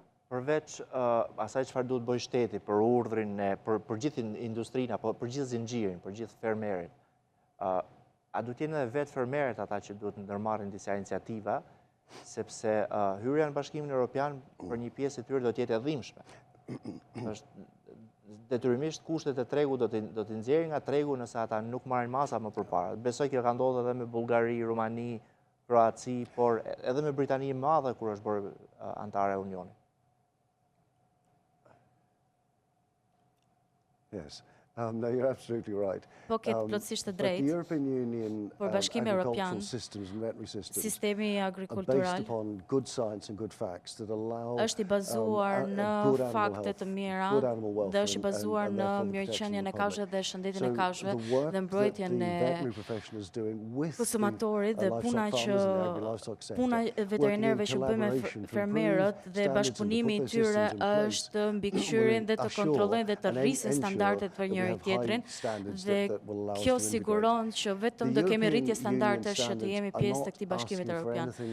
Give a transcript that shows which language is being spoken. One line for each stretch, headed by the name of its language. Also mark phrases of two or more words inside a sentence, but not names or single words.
Albanian: Përveç asaj çfarë duhet bëjë shteti për urdhrin, për gjithë industrinë apo për gjithë zinxhirin, për gjithë fermerin, a duhet jenë edhe vetë fermerët ata që duhet ndërmarrin disa iniciativa, sepse hyrja në Bashkimin Evropian për një pjesë e tyre do të jetë e dhimbshme. Detyrimisht kushtet e tregut do të nxjerrin nga tregu nëse ata nuk marrin masa më përpara. Besoj kjo ka ndodhur edhe me Bullgari, Rumani, Kroaci, por edhe me Britani e Madhe kur është bërë antare e Unionit.
English: Yes. No, you're absolutely right.
Albanian: Po ketë plotësisht të drejtë. Por Bashkimi Evropian, sistemi agrikultural, është i bazuar në fakte të mira dhe është i bazuar në mirëqenien e kafshëve dhe shëndetin e kafshëve dhe mbrojtjen e konsumatorit dhe puna e veterinerëve që bëjnë me fermerët dhe bashkëpunimi i tyre është mbikëqyrjen dhe të kontrollojnë dhe të rrisin standardet për njëri tjetrin dhe kjo siguron që vetëm do kemi rritje standardesh që të jemi pjesë të këtij Bashkimit Evropian.